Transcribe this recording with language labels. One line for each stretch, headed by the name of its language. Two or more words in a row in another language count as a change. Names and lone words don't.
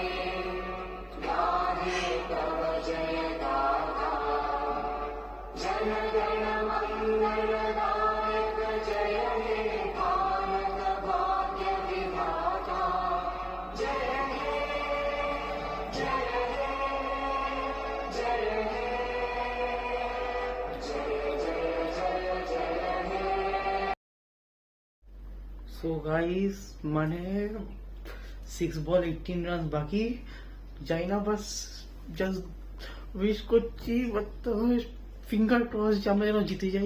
Bangla: গাহে তব জয় গাথা, জন গণ মঙ্গলদায়ক জয় হে ভারত ভাগ্য বিধাতা, জয় হে জয় হে জয় হে
English: so guys,
Bangla: মানে 6 বল 18 রান বাকি। যাই না, বাস
English: just wish
Bangla: করছি,
English: finger cross
Bangla: যে আমরা যেন জিতে যাই।